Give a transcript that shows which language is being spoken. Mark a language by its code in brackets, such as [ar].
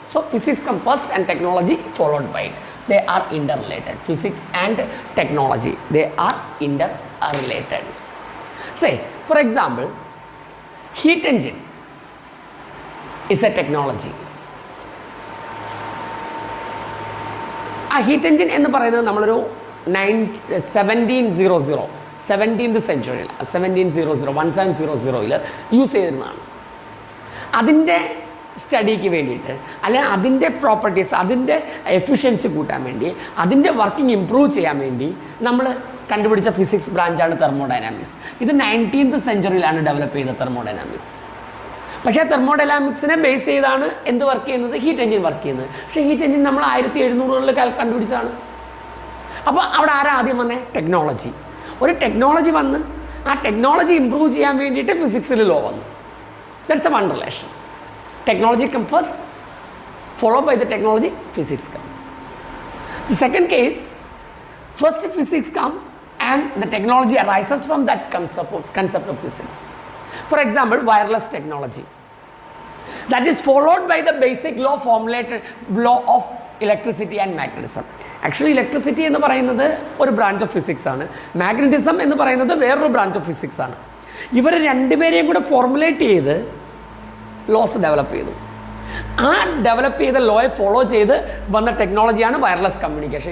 [en] So physics comes first and technology followed by it. They are interrelated. Physics and technology, they are interrelated. Say, for example, heat engine is a technology. [ml] ആ heat engine എന്ന് പറയുന്നത് നമ്മളൊരു 1700 സെഞ്ച്വറിയിൽ 1700 use ചെയ്തിരുന്നതാണ്. അതിൻ്റെ സ്റ്റഡിക്ക് വേണ്ടിയിട്ട് അല്ലെങ്കിൽ അതിൻ്റെ properties, അതിൻ്റെ efficiency കൂട്ടാൻ വേണ്ടി, അതിൻ്റെ വർക്കിംഗ് ഇമ്പ്രൂവ് ചെയ്യാൻ വേണ്ടി നമ്മൾ കണ്ടുപിടിച്ച ഫിസിക്സ് ബ്രാഞ്ചാണ് തെർമോഡൈനാമിക്സ്. ഇത് 19th സെഞ്ച്വറിയിലാണ് ഡെവലപ്പ് ചെയ്ത തെർമോഡൈനാമിക്സ്. പക്ഷേ തെർമോഡൈനാമിക്സിനെ ബേസ് ചെയ്താണ് എന്ത് വർക്ക് ചെയ്യുന്നത്? ഹീറ്റ് എഞ്ചിൻ വർക്ക് ചെയ്യുന്നത്. പക്ഷേ ഹീറ്റ് എഞ്ചിൻ നമ്മൾ 1700 കണ്ടുപിടിച്ചതാണ്. അപ്പോൾ അവിടെ ആരാ ആദ്യം വന്നേ? ടെക്നോളജി. ഒരു ടെക്നോളജി വന്ന് ആ ടെക്നോളജി ഇമ്പ്രൂവ് ചെയ്യാൻ വേണ്ടിയിട്ട് ഫിസിക്സിൽ ലോ വന്നു. [en] That's a one relation. Technology come first, follow by the technology physics comes. The second case, first physics comes and the technology arises from that concept of physics. For example, wireless technology. That is followed by the basic law formulated law of electricity and magnetism. [ml] Actually electricity എന്ന് പറയുന്നത് ഒരു branch of physics ആണ്, magnetism എന്ന് പറയുന്നത് വേറൊരു branch of physics ആണ്. ഇവർ രണ്ടുപേരെയും കൂടെ ഫോർമുലേറ്റ് ചെയ്ത് ലോസ് ഡെവലപ്പ് ചെയ്തു. ആ ഡെവലപ്പ് ചെയ്ത ലോയെ ഫോളോ ചെയ്ത് വന്ന ടെക്നോളജിയാണ് വയർലെസ് കമ്മ്യൂണിക്കേഷൻ.